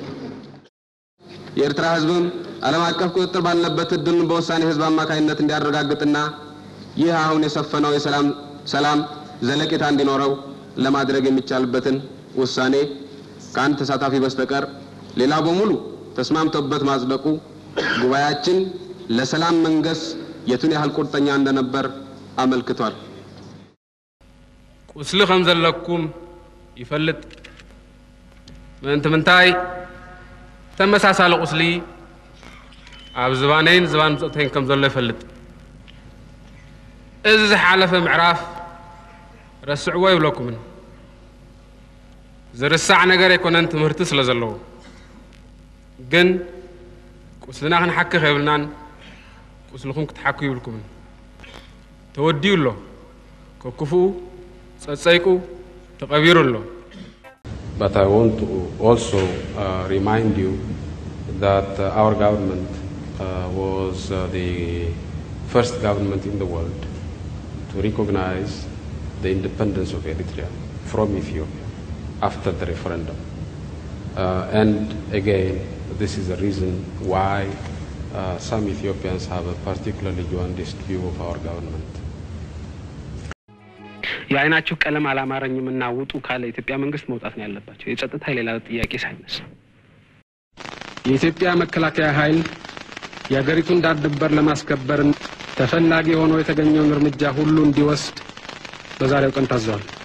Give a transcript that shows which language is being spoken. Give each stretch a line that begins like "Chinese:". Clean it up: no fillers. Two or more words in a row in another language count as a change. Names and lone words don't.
Amharic: የኤርትራ ህዝብም ዓለም አቀፍ ቁጥጥር ባለበት ድልን በውሳኔ ህዝብ አማካይነት እንዲያረጋግጥና ይህ አሁን የሰፈነው ሰላም ዘለቄታ እንዲኖረው ለማድረግ የሚቻልበትን ውሳኔ ካንተ ተሳታፊ በስተቀር ሌላ በሙሉ ተስማምተውበት ማጽደቁ ጉባኤያችን ለሰላም መንገስ የቱን ያህል ቁርጠኛ እንደነበር አመልክቷል።
Tigrinya: ቁስል ከምዘለኩም ይፈልጥ ምንታይ ተመሳሳለ ቁስሊ ኣብ ዝባነይን ዝባን ምጽተይን ከም ዘሎ ይፈልጥ እዚ ሓለፈ ምዕራፍ ረስዕዎ ይብለኩም ዝርሳዕ ነገር ይኮነን ትምህርቲ ስለ ዘለዎ ግን ቁስልና ክንሓኪ ኸይብልናን ቁስልኩም ክትሓኩ ይብልኩም ተወዲዩሎ ከክፉ ጸጸይቁ ተቀቢሩሎ.
English: But I want to also remind you that our government was the first government in the world to recognize the independence of Eritrea from Ethiopia after the referendum. And again, this is the reason why some Ethiopians have a particularly jaundiced view of our government.
Amharic: ያይናችሁ ቀለም አላማረኝምና ውጡ ካለ ኢትዮጵያ መንግስት መውጣት ነው ያለባቸው። የጸጥታ ኃይል ሌላ ጥያቄ ሳይነሳ የኢትዮጵያ መከላከያ ኃይል የሀገሪቱን ዳር ድንበር ለማስከበር ተፈላጊ ሆኖ የተገኘውን እርምጃ ሁሉ እንዲወስድ በዛሬው ቀን ታዟል።